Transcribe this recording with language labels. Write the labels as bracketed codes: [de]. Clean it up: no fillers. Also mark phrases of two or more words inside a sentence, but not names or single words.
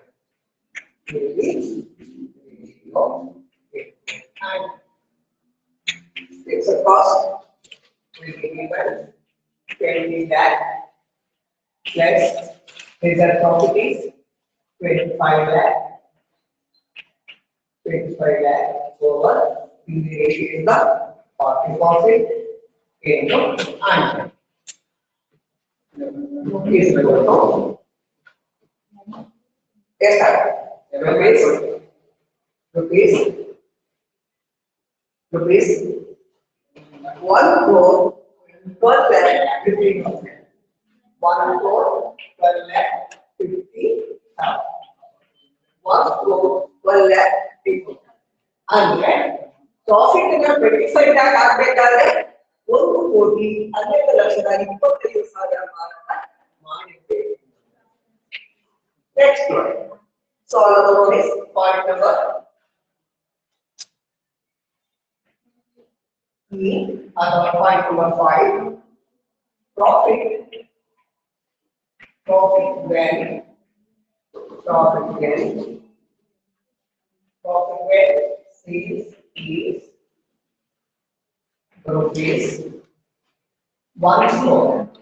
[en] PV ratio and fixed cost will be given 20 lakh plus desired profit is 25 lakh over PV ratio is the 40% into 100. Is equal to rupees 1 crore 12 lakh 50,000. 1 crore 12 lakh 50,000. 1 crore 12 lakh 50,000. [kn] ಅಂದ್ರೆ ಪ್ರಾಫಿಟ್ ಅನ್ನು 25 lakh ಆಗಬೇಕಾದ್ರೆ 1,12,25,000 ಮಾರಾಟ ಮಾಡಿದ್ದೇವೆ. [en] Next one. So another one is point number E. Another point number 5. Profit when sales is rupees 1 crore.